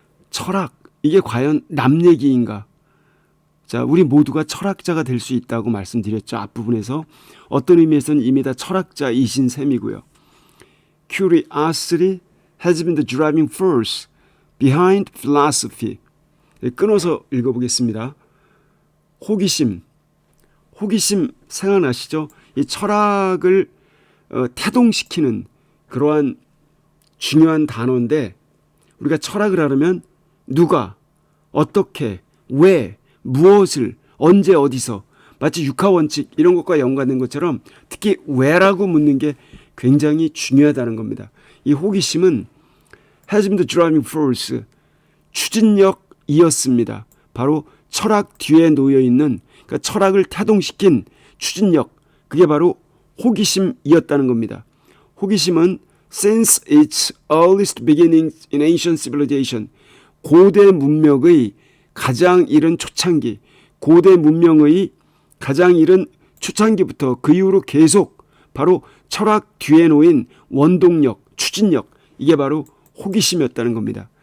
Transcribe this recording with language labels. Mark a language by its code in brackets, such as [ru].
[ko] 철학, 이게 과연 남 얘기인가? 자, 우리 모두가 철학자가 될 수 있다고 말씀드렸죠. 앞부분에서. 어떤 의미에서는 이미 다 철학자이신 셈이고요. [en] Curiosity has been the driving force behind philosophy. [ko] 끊어서 읽어보겠습니다. 호기심 생각나시죠? 이 철학을 태동시키는 그러한 중요한 단어인데, 우리가 철학을 하려면 누가, 어떻게, 왜, 무엇을, 언제, 어디서, 마치 육하원칙 이런 것과 연관된 것처럼 특히 왜라고 묻는 게 굉장히 중요하다는 겁니다. 이 호기심은 [en] has been the driving force, [ko] 추진력이었습니다. 바로 철학 뒤에 놓여있는, 그러니까 철학을 태동시킨 추진력, 그게 바로 호기심이었다는 겁니다. 호기심은 [en] since its earliest beginnings in ancient civilization, [ko] 고대 문명의 가장 이른 초창기, 고대 문명의 가장 이른 초창기부터 그 이후로 계속 바로 철학 뒤에 놓인 원동력, 추진력, 이게 바로 호기심이었다는 겁니다.